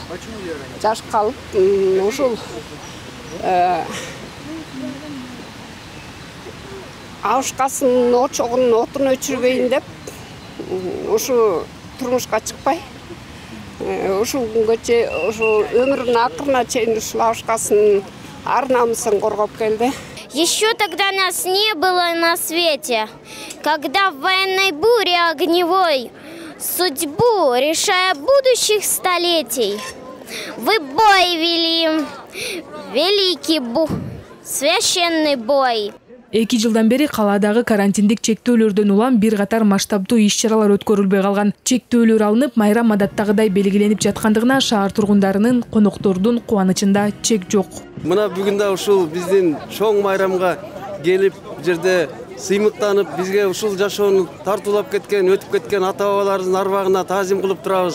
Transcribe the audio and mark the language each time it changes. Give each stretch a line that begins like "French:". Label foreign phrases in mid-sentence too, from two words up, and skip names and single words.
Kyrgyz: Жаш калып, ушул абышкасынын очогун отун өчүрбөйүн деп, ушу турмушка чыкпай, ушул күнгө чейин, ушул өмүрүнүн акырына чейин ушул абышкасынын ар-намысын коргоп келди.
Russian: Еще тогда нас не было на свете, когда в военной буре огневой, судьбу решая будущих столетий, вы бой вели, великий священный бой.
Kyrgyz: 2 жылдан бери каладагы карантиндик чектөөлөрдөн улам бир катар масштабдуу иш-чаралар өткөрүлбөй калган. Чектөөлөр алынып, майрам адаттагыдай белгиленип жаткандыгына шаар тургундарынын, коноктордун кубанычында чек жок. Мына бүгүндө ушул биздин чоң майрамга келип, жерде сыймыктанып, бизге ушул жашоону тартуулап кеткен, өтүп кеткен ата-бабаларыбыздын арбагына таазим кылып турабыз.